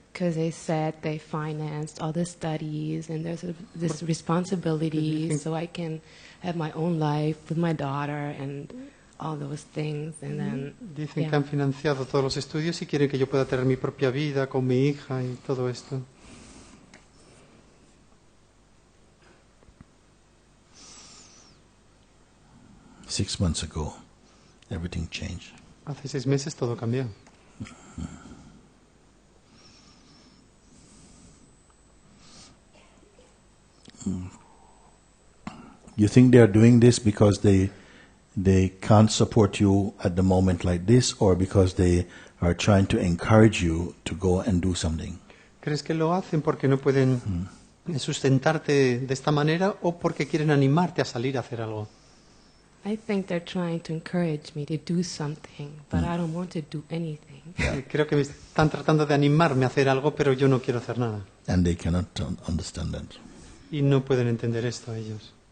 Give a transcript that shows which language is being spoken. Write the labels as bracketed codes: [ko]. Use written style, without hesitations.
[en] Because they said they financed all the studies and there's this responsibility think- so I can have my own life with my daughter and all those things. And then, [es] Dicen [en] yeah. [es] que han financiado todos los estudios y quieren que yo pueda tener mi propia vida con mi hija y todo esto. [en] Six months ago, everything changed. [es] Hace 6 meses todo cambió. [en] You think they are doing this because they can't support you at the moment like this, or because they are trying to encourage you to go and do something? [es] ¿Crees que lo hacen porque no pueden sustentarte de esta manera o porque quieren animarte a salir a hacer algo? [en] I think they're trying to encourage me to do something, but I don't want to do anything. [es] Creo que me están tratando de animarme a hacer algo, pero yo no quiero hacer nada. [en] And they cannot understand that. [es] Y no pueden entender esto ellos.